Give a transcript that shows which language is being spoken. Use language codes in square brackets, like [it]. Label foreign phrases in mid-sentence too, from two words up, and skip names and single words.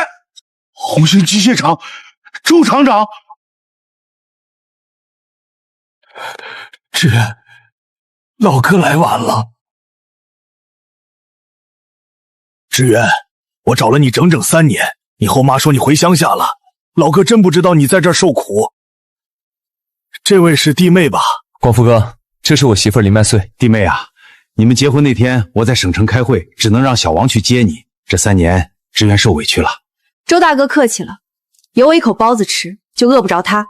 [zh] 紅星機械廠，周廠長。志遠，老哥來晚了。志遠，我找了你整整3年，你後媽說你回鄉下了，老哥真不知道你在這兒受苦。這位是弟妹吧？廣福哥， 這是我媳婦林麥穗。弟妹啊，你們結婚那天我在省城開会，只能讓小王去接你。這3年志远受委屈了。周大哥客气了，有我一口包子吃，就饿不着他。